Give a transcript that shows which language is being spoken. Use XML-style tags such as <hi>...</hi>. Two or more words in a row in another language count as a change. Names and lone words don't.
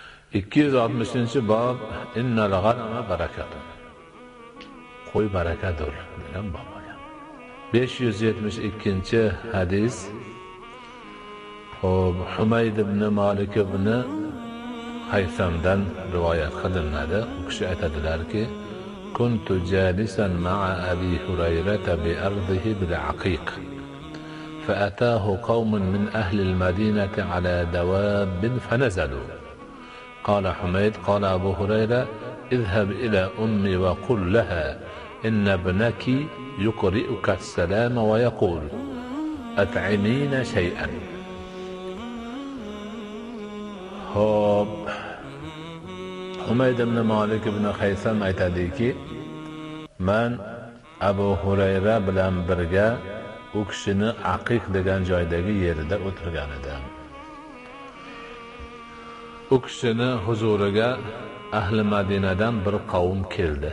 <ar>260-bob إن الغنم بركة.</ar> <uz>Qo'y barakadur degan bob ekan. 572-hadis. Humayd ibn Malik ibn Haysamdan rivoyat qilinadi. U kishi aytadilar-ki,</uz> <ar>كنت جالسا مع أبي هريرة بأرضه بالعقيق. فأتاه قوم من أهل المدينة على دواب فنزلوا. قال حميد قال أبو هريرة اذهب إلى أمي وقل لها إن ابنك يقرئك السلام ويقول أطعمين شيئا.</ar> <uz>Humayd ibn Malik ibn Haysam aytadiki, men Abu Hurayra bilan birga u kishini Aqiq degan joydagi yerida o'tirgan edim. U kishini huzuriga ahli Madinadan bir qavm keldi.</uz>